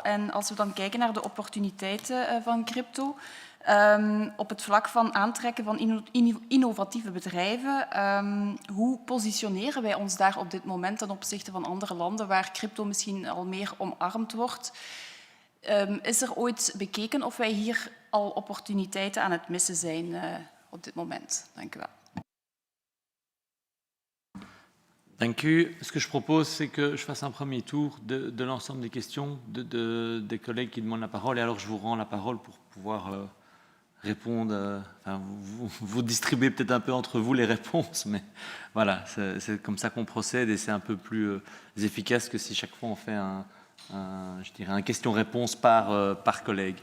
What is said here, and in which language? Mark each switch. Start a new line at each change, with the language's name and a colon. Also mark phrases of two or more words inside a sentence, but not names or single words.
Dutch: En als we dan kijken naar de opportuniteiten van crypto, op het vlak van aantrekken van innovatieve bedrijven, hoe positioneren wij ons daar op dit moment ten opzichte van andere landen waar crypto misschien al meer omarmd wordt? Is er ooit bekeken of wij hier al opportuniteiten aan het missen zijn op dit moment? Dank u wel. Dank u.
French: Ce que je propose, c'est que je fasse un premier tour de l'ensemble des questions des collègues qui demandent la parole. Et alors, je vous rends la parole pour pouvoir répondre. Vous distribuez peut-être un peu entre vous les réponses, mais voilà, c'est comme ça qu'on procède et c'est un peu plus efficace que si chaque fois on fait je dirais un question-réponse par collègue.